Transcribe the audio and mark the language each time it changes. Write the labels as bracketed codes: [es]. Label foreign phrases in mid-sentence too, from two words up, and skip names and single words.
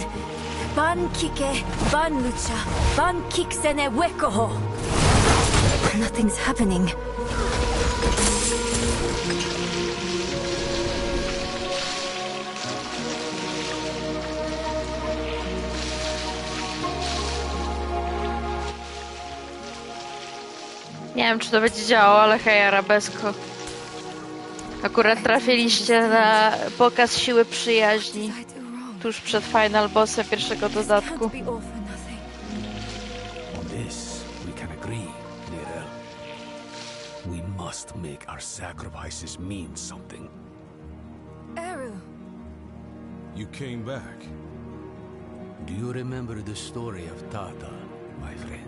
[en] Ban kike, ban lucha, ban kiksene wekoho. Nothing's happening. [pl] Nie wiem, czy to będzie działało, ale hej, arabesko. Akurat trafiliście na pokaz siły przyjaźni tuż przed [en] final bossem [pl] pierwszego dodatku. [en] On this we can agree, Nirel. We must make our sacrifices mean something. Eru. You came back. Do you remember the story of Tata, my friend?